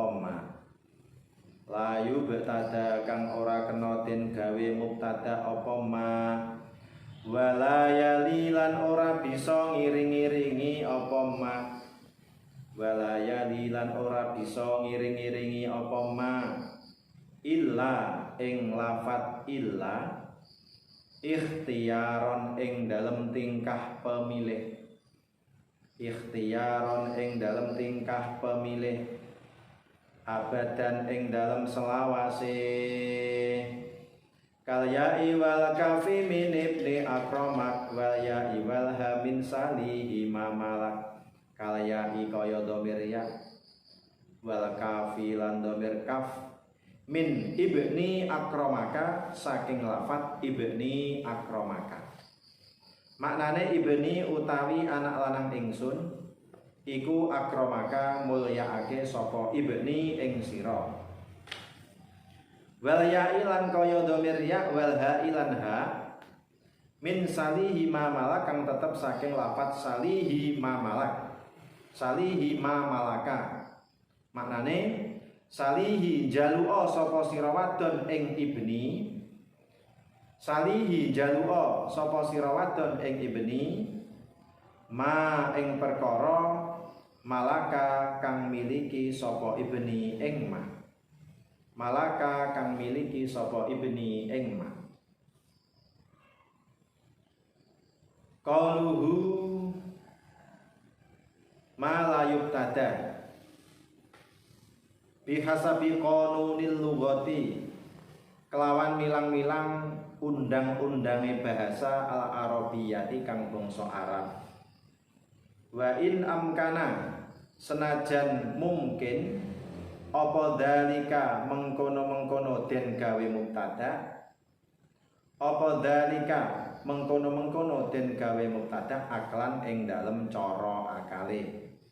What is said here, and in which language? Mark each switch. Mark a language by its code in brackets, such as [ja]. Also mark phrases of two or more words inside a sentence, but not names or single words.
[ar] ما لا يبتدأ [jv] kang ora kena den gawe mubtada apa [ar] ما ولا يلي [jv] lan ora bisa ngiring-iringi apa [ar] ما ولا يلي [jv] lan ora bisa ngiring-iringi apa [ar] ما إلا [jv] ing lafat [ar] إلا اختيارا [jv] ing dalem tingkah pemilih. Ikhtiyaron ing dalem tingkah pemilih. [ar] أبدا [jv] ing dalem selawase [ar] كالياء والكاف من ابني أكرمك والياء والهاء من سليه ما ملك كالياء [jv] kaya dhamir ya [ar] والكاف [jv] lan dhamir kaf [ar] من ابني أكرمك [jv] saking lafat [ar] ابني أكرمك. [jv] Maknane ibni utawi anak lanang ingsun iku akramaka mulyaake sapa ibni ing sira. [ar] والياء [jv] lan kaya dhamir ya [ar] والهاء [jv] lan ha [ar] من سليه ما ملك [jv] kang tetep saking lafat [ar] سليه ما ملك. سليه ما ملك. [jv] Maknane salihi jalu'a sapa sira wadon ing ibni. Salihi jalu'a sapa sira wadon ing ibni ma ing perkara malaka kang miliki sapa ibni ing ma. Malaka kang miliki sapa ibni ing ma. [ar] قوله ما لا يبتدأ بحسب قانون اللغة [jv] kelawan milang-milang undang-undange bahasa al-arabiyyati kang bangsa Arab. [ar] وإن أمكن [jv] senajan mungkin apa dalika mengkono-mengkono den gawe mubtada. Apa dalika mengkono-mengkono den gawe mubtada aklan ing dalem cara akale.